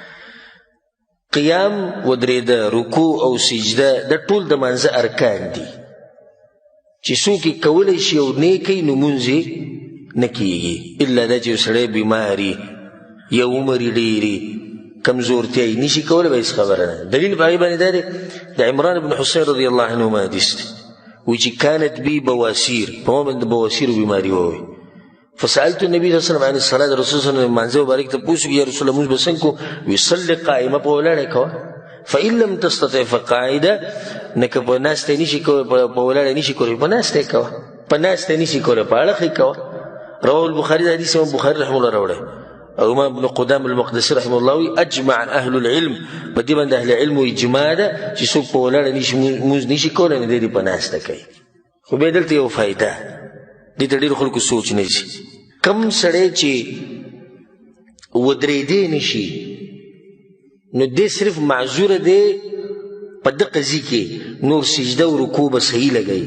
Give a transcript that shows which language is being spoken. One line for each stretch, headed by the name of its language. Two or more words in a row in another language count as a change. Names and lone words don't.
Pashto: قیام ودرېده، رکوع او سجده دا ټول د منځه ارکان دي چې څوک یې کولی شي او نه یې کوي نو لمونځ یې نه کېږي، الا دا چې یو سړی بیماري یا عمر یې ډېري کمزورتیا یې نشي کولی به هېڅ خبره نه. دلیل په هغې باندې دا دی د عمران بن حسین
Arabic: رضی الله عنهما
Pashto: حدیث دی، وایي چې
Arabic: کانت بي بواسیر،
Pashto: په ما باندې د بواسیرو بیماري وه.
Arabic: فسألت النبي صلی الله علیه وسلم عن الصلاة،
Pashto: رسول
Arabic: صلی الله علیه وسلم
Pashto: مانځه مبارک ته پوښتنه وکړه
Arabic: یا رسول الله
Pashto: لمونځ به څنګه کوو؟ وایي
Arabic: صلي قائمه،
Pashto: په ولاړه کوه،
Arabic: فإن لم تستطع فقاعده،
Pashto: نه که په ناسته نشي کولی په ولاړه نشي کولی په ناسته کوه، په ناسته نشي کولی په اړخ یې کوه.
Arabic: رواه البخاري،
Pashto: د حدیث امام بخاري
Arabic: رحمه الله
Pashto: راوړی. او امام ابن قدام المقدسي
Arabic: رحمه الله
Pashto: وایي
Arabic: اجمع اهل العلم،
Pashto: په دې باندې اهل علم اجماع ده چې څوک په ولاړه لمونځ نشي کولی نو دی دې په ناسته کوي. خو بیا دلته یو فایده دې ته ډېرو خلکو سوچ نه شي. کم سړی چې ودرېدی نشي نو دی صرف معذوره دی په ده قضي کې، نور سجده او رکوع به صحیح لګوي.